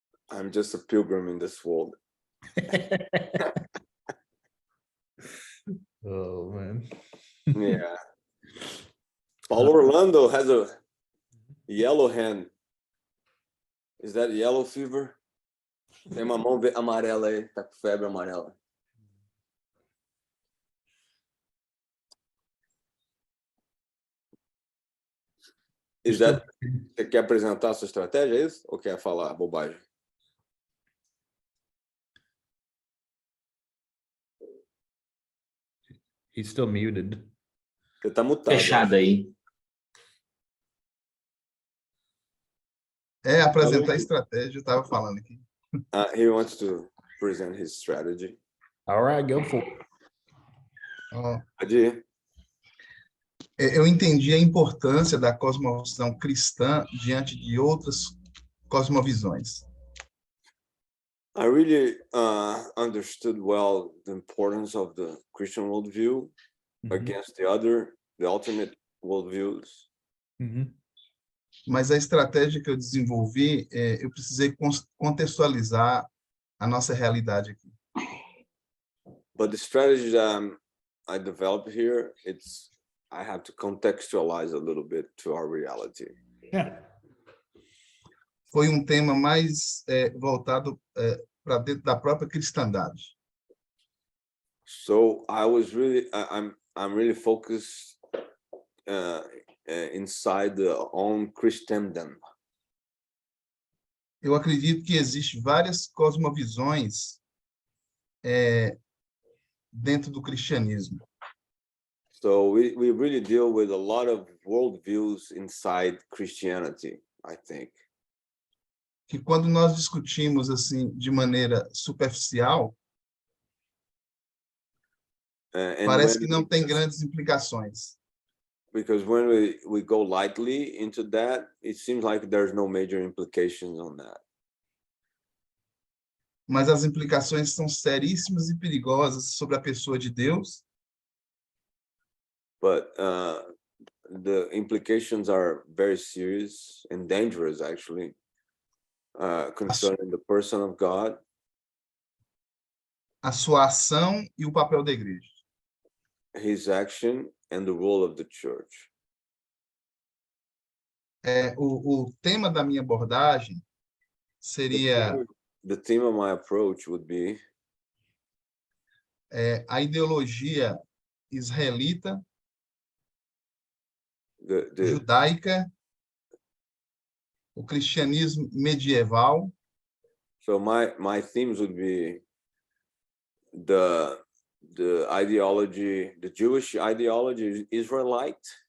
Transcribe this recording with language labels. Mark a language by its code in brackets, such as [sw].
[en] I'm just a pilgrim in this world. Oh man. Yeah. Paulo Orlando has a yellow hand. Is that yellow fever? [pt] Tem uma mão amarela aí, tá com febre amarela. [en] Is that... [pt] Você quer apresentar a sua estratégia, é isso? Ou quer falar bobagem? [en] He's still muted. [pt] Você tá mutado. Fechado aí. Apresentar a estratégia, eu estava falando aqui. [en] He wants to present his strategy. All right, go for it. [pt] Pode ir. Eu entendi a importância da cosmovisão cristã diante de outras cosmovisões. [en] I really understood well the importance of the Christian worldview against the alternate worldviews. [pt] Mas a estratégia que eu desenvolvi, eu precisei contextualizar a nossa realidade aqui. [en] But the strategy that I developed here, I have to contextualize a little bit to our reality. [pt] Foi um tema mais voltado para dentro da própria cristandade. [en] So I was really, I'm really focused inside the own Christendom. [pt] Eu acredito que existem várias cosmovisões dentro do cristianismo. [en] So we really deal with a lot of worldviews inside Christianity, I think. [pt] Que quando nós discutimos assim de maneira superficial, parece que não tem grandes implicações. [en] Because when we go lightly into that, it seems like there's no major implications on that. [pt] Mas as implicações são seríssimas e perigosas sobre a pessoa de Deus. [en] But the implications are very serious and dangerous, actually, concerning the person of God. [pt] A sua ação e o papel da igreja. [en] His action and the role of the church. [pt] O tema da minha abordagem seria [en] the theme of my approach would be [pt] a ideologia israelita, judaica, o cristianismo medieval. [en] So my themes would be the ideology, the Jewish ideology, Israelite.